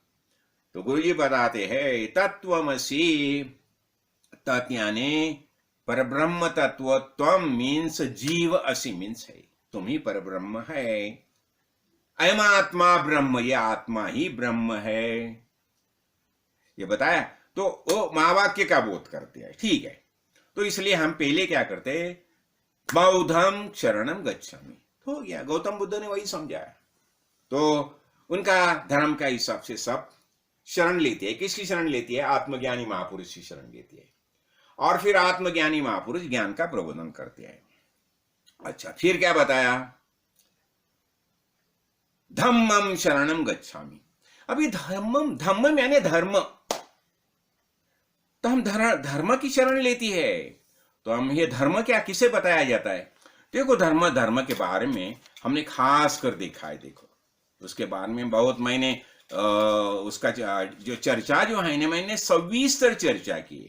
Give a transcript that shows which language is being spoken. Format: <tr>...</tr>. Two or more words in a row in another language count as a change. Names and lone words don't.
<hi>तो गुरु जी बताते हैं तत्वमसि, तत् यानी परब्रह्म तत्व त्वम मीन्स जीव असि मीन्स है, तुम ही परब्रह्म है।</hi> <sa>अयम आत्मा ब्रह्म,</sa> <hi>ये आत्मा ही ब्रह्म है, ये बताया। तो वो महावाक्य का बोध करते हैं, ठीक है। तो इसलिए हम पहले क्या करते,</hi> <pi>बौद्धम शरणम गच्छामि,</pi> <hi>हो गया। गौतम बुद्ध ने वही समझाया। तो उनका धर्म का हिसाब से सब शरण लेते हैं। किसकी शरण लेती है? आत्मज्ञानी महापुरुष की शरण लेती है। और फिर आत्मज्ञानी महापुरुष ज्ञान का प्रबोधन करते हैं। अच्छा, फिर क्या बताया?</hi> <pi>धम्मम शरणम गच्छामि।</pi> <hi>अभी धम्मम, धम्मम यानी धर्म, तो हम धर्म की शरण लेती है। तो हम ये धर्म क्या किसे बताया जाता है? देखो, धर्म के बारे में हमने खास कर देखा है। देखो, उसके बारे में बहुत मैंने उसका जो चर्चा जो है ना, मैंने सविस्तर चर्चा की है।</hi>